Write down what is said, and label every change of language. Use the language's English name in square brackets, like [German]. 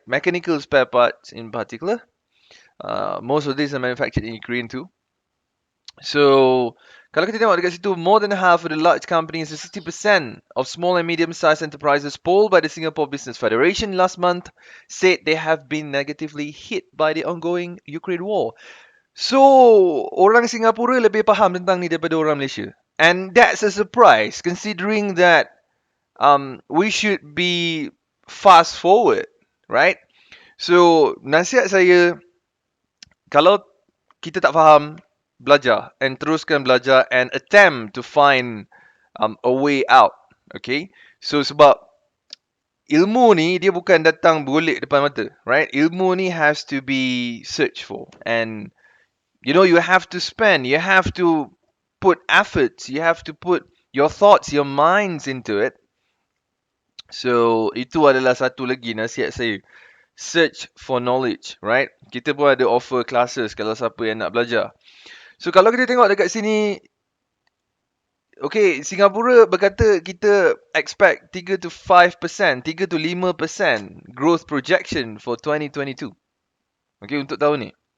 [English] Mechanical spare parts in particular. Most of these are manufactured in Ukraine too. So, [Malay] kalau kita tengok dekat situ, [English] more than half of the large companies and 60% of small and medium-sized enterprises polled by the Singapore Business Federation last month said they have been negatively hit by the ongoing Ukraine war. [Malay] So, orang Singapura lebih faham tentang ni daripada orang Malaysia. [English] And that's a surprise considering that we should be fast forward, right? [Malay] So, nasihat saya, kalau kita tak faham, belajar and teruskan belajar and [English] attempt to find a way out. [Malay] Okay? So, sebab ilmu ni dia bukan datang bergolek depan mata, right? Ilmu ni [English] has to be searched for, and you know, you have to spend, you have to put efforts, you have to put your thoughts, your minds into it. [Malay] So, itu adalah satu lagi nasihat saya. [English] Search for knowledge, right? [Malay] Kita pun ada offer classes kalau siapa yang nak belajar. So, kalau kita tengok dekat sini, okay, Singapura berkata kita [English] expect 3 to 5%, 3 to 5% growth projection for 2022. [Malay] Okay, untuk tahun ni.